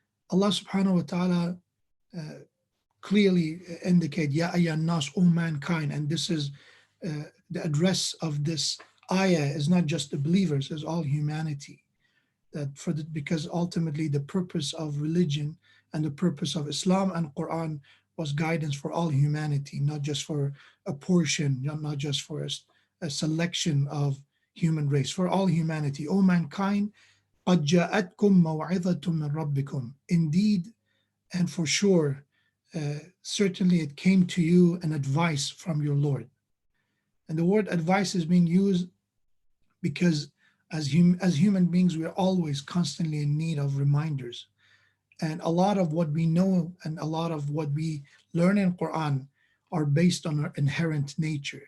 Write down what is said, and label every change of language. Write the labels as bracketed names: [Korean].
[English] Allah subhanahu wa ta'ala clearly indicate, [Arabic] Ya ayyuhan nas, [English] O mankind, and this is the address of this ayah is not just the believers, it's all humanity. Because ultimately the purpose of religion and the purpose of Islam and Quran was guidance for all humanity, not just for a portion, not just for a selection of human race, for all humanity. O mankind, [Arabic] قَدْ جَاءَتْكُمْ مَوْعِظَةٌ مِّن رَبِّكُمْ. [English] Indeed, and for sure, certainly it came to you an advice from your Lord. And the word advice is being used because as human beings, we are always constantly in need of reminders. And a lot of what we know and a lot of what we learn in Quran are based on our inherent nature.